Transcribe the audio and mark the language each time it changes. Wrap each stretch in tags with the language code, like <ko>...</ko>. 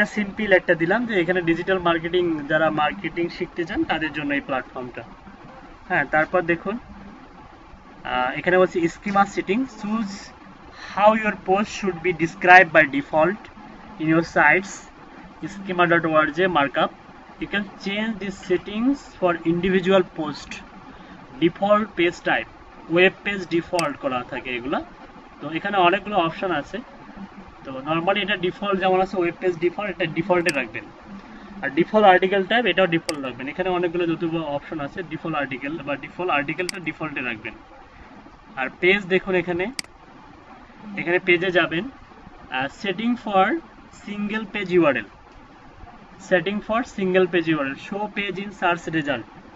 <bn>এটা সিম্পল একটা দিলাম যে এখানে ডিজিটাল মার্কেটিং, যারা মার্কেটিং শিখতে চান তাদের জন্য এই প্ল্যাটফর্মটা। হ্যাঁ, তারপর দেখুন এখানে বলছি</bn> <en>Schema setting, choose how your post should be describe by default in your sites schema.org markup. You can change these settings for individual post. Default page type, web page default</en> <bn>করা থাকে এগুলা। তো এখানে অনেকগুলো অপশন আছে, তো normally এটা default যেমন আছে ওয়েব পেজ ডিফল্ট, এটা ডিফল্টে রাখবেন। আর ডিফল্ট আর্টিকেল টাইপ এটাও ডিফল্ট রাখবেন। এখানে অনেকগুলো যতগুলো অপশন আছে, ডিফল্ট আর্টিকেল বা ডিফল্ট আর্টিকেলটা ডিফল্টে রাখবেন। আর পেজ দেখুন এখানে পেজে যাবেন,</bn> <en>Setting for single page URL, setting for single page URL, show page in search result.</en>